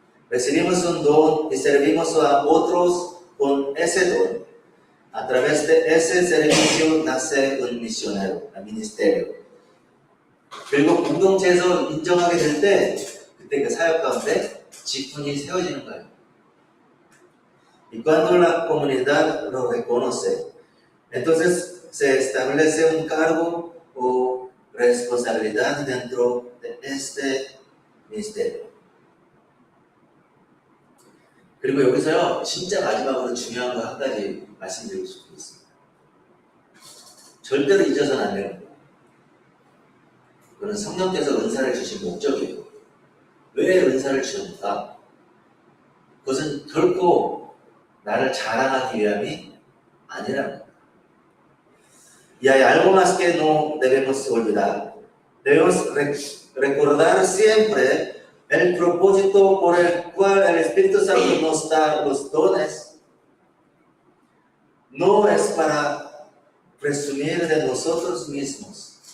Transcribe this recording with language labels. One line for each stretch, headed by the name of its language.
Spanish: Recibimos un don y servimos a otros con ese don. A través de ese servicio nace un misionero, un ministerio.
Korean: 그리고 공동체에서 인정하게 될 때 그때 그 사역 가운데 직분이 세워지는 거예요.
Spanish: Y cuando la comunidad lo reconoce, entonces se establece un cargo o responsabilidad dentro de este ministerio.
Korean: 그리고 여기서요, 진짜 마지막으로 중요한 거 한 가지 말씀드리고 싶습니다. 절대로 잊어서는 안 되는 거예요. 그건 성령께서 은사를 주신 목적이에요. 왜 은사를 주셨는가? 그것은 결코 나를 자랑하기 위함이 아니랍니다.
Spanish: Y hay algo más que no debemos olvidar. Debemos recordar siempre el propósito por el cual el Espíritu Santo nos da los dones. No es para presumir de nosotros mismos.